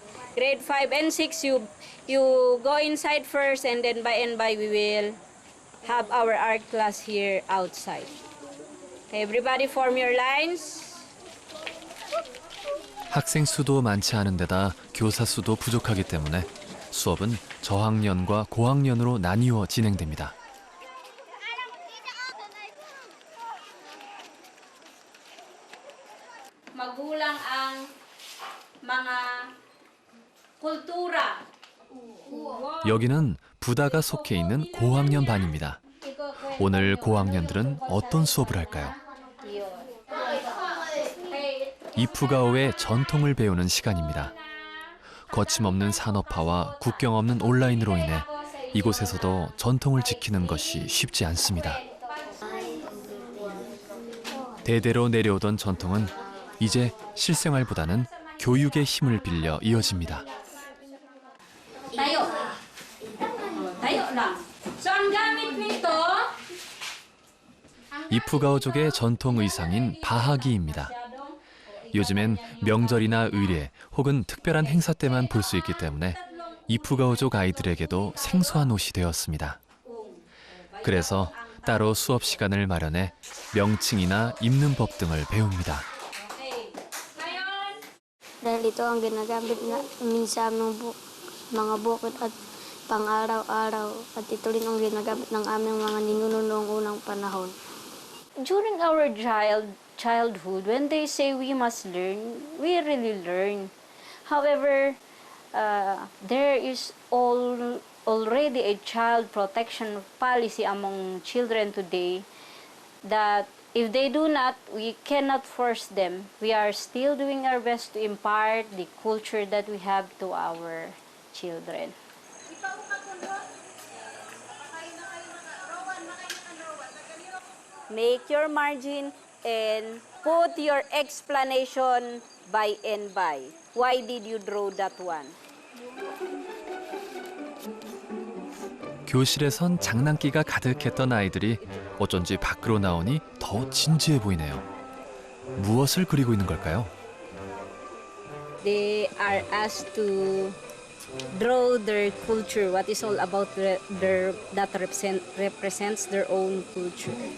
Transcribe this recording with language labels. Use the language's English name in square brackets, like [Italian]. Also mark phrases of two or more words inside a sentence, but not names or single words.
[English] grade 5 and 6, you go inside first, and then by we will have our art class here outside. Okay, everybody form your lines. [Korean] 학생 수도 많지 않은 데다 교사 수도 부족하기 때문에 수업은 저학년과 고학년으로 나뉘어 진행됩니다. [Filipino] Magulang ang mga kultura. [Korean] 여기는 부다가 속해 있는 고학년 반입니다. 오늘 고학년들은 어떤 수업을 할까요? 이프가오의 전통을 배우는 시간입니다. 거침없는 산업화와 국경 없는 온라인으로 인해 이곳에서도 전통을 지키는 것이 쉽지 않습니다. 대대로 내려오던 전통은 이제 실생활보다는 교육의 힘을 빌려 이어집니다. [Filipino] Tayo. Tayo lang. So, ang gamit nito, [Korean] 이프가오족의 전통 의상인 바하기입니다. 요즘엔 명절이나 의례 혹은 특별한 행사 때만 볼 수 있기 때문에 이프가오족 아이들에게도 생소한 옷이 되었습니다. 그래서 따로 수업 시간을 마련해 명칭이나 입는 법 등을 배웁니다. [Filipino] Dahil ito ang ginagamit namin sa mga bukid at pang-araw-araw. At ito rin ang ginagamit ng aming mga ninuno noong unang panahon. [English] during our childhood, when they say we must learn, we really learn. However, there is already a child protection policy among children today that if they do not, we cannot force them. We are still doing our best to impart the culture that we have to our children. Make your margin and put your explanation by and by. Why did you draw that one? [Korean] 교실에선 장난기가 가득했던 아이들이 어쩐지 밖으로 나오니 더 진지해 보이네요. 무엇을 그리고 있는 걸까요? [English] They are asked to draw their culture, what is all about that represents their own culture.